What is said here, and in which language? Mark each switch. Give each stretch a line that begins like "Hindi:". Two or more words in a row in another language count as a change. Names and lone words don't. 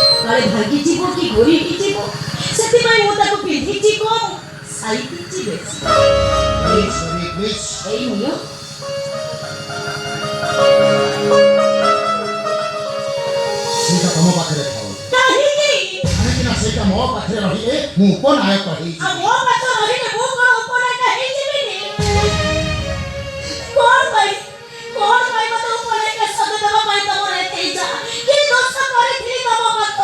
Odia: କାଳେ ଭାଙ୍ଗିଯିବ କି ଘୋରି ହେଇଯିବ ସେଥିପାଇଁ ମୁଁ ତାକୁ ପିନ୍ଧିଛି କମ୍ ସାଇତିଛି ବେଶୀ
English: Please, baby, please.
Odia: ଏଇ ନିଅ ସେଇଟା ତମ ପାଖରେ ଥାଉ କାହିଁକି କାହିଁକି ନା ସେଇଟା ମୋ ପାଖରେ ରହିଲେ ମୁଁ ଉପନାୟକ ହେଇଯିବି ଆଉ ମୋ ପାଖ ରହିଲେ ମୁଁ କଣ ଉପନାୟକ ହେଇଯିବିନି କଣ ପାଇଁ ମତେ ଉପନାୟକ ସଜ ଦେବା ପାଇଁ ତମର ଏତେ ଇଚ୍ଛା କି ଦୋଷ କରିଥିଲି ତମ ପାଖରେ